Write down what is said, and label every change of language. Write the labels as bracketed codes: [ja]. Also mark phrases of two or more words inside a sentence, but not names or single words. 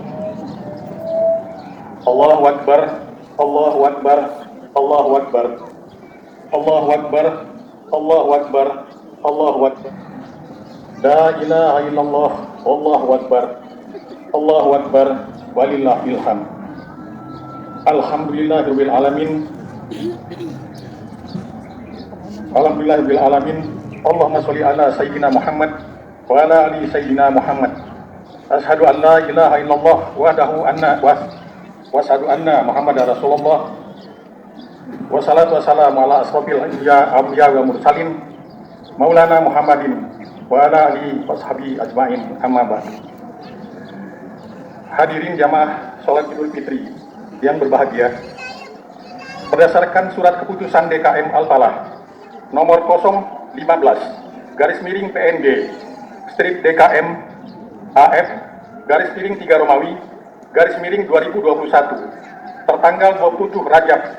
[ar] الله أكبر الله أكبر الله أكبر الله أكبر الله أكبر الله أكبر. لا إله إلا الله الله أكبر الله أكبر, ولله الحمد. الحمد لله رب العالمين الحمد لله رب العالمين. اللهم صل على سيدنا محمد وعلى آل سيدنا محمد. أشهد أن لا إله إلا الله وحده وأشهد أن محمدا رسول الله. والصلاة والسلام على أشرف الأنبياء والمرسلين مولانا محمد وعلى آله وصحبه أجمعين أما بعد. [id] Hadirin jamaah sholat Idul Fitri yang berbahagia, berdasarkan surat keputusan DKM Al-Falah nomor 015 /PNG strip DKM AF /3 Romawi /2021 tertanggal 27 Rajab